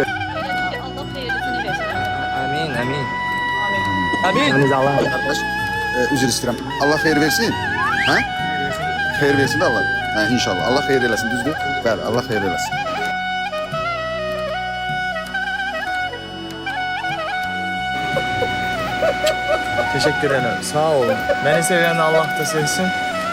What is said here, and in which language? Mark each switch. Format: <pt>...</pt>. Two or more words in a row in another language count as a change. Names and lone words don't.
<az>Allah xeyirlisini versin. Amin. Amin. Amin. Amin. Allah. qardaş, üzr istəyirəm. Allah xeyir versin. Hə? Xeyir versin də Allah. Hə, inşallah. Allah xeyir eləsin, düzdür? Bəli, Allah xeyir eləsin.</az> <tr>Teşekkür ederim. Sağ olun. Beni seven Allah da sevsin.</tr>